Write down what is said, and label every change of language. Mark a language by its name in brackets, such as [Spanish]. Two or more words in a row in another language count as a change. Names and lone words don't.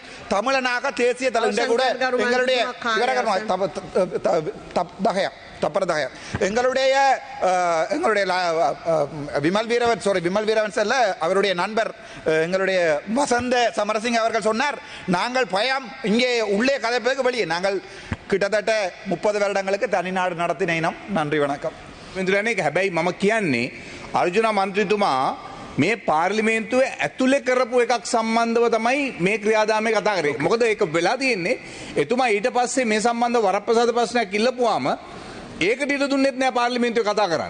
[Tamil] தமிழனாக தேசிய தலைவர் கூட எங்களுடைய எங்களுடைய விமல் வீரவன் செல்ல அவருடைய நண்பர் எங்களுடைய வசந்த சமரசிங் அவர்கள் சொன்னார், நாங்கள் பயம் இங்கே உள்ளே கதைப்பதற்கு வெளியே நாங்கள் கிட்டத்தட்ட 30 வருடங்களுக்கு தனிநாடு நடத்தின இனம். நன்றி, வணக்கம். [Sinhala] හැබැයි මම කියන්නේ අර්ජුන මන්ත්‍රීතුමා මේ පාර්ලිමේන්තුවේ ඇතුලේ කරපු එකක් සම්බන්ධව තමයි මේ ක්‍රියාදාමය කතා කරේ. මොකද ඒක වෙලා තියෙන්නේ එතුමා ඊට පස්සේ මේ සම්බන්ධව වරප්‍රසාද ප්‍රශ්නයක් ඉල්ලපුවාම ඒකට ඊට දුන්නෙත් නෑ පාර්ලිමේන්තුවේ කතා කරන්න.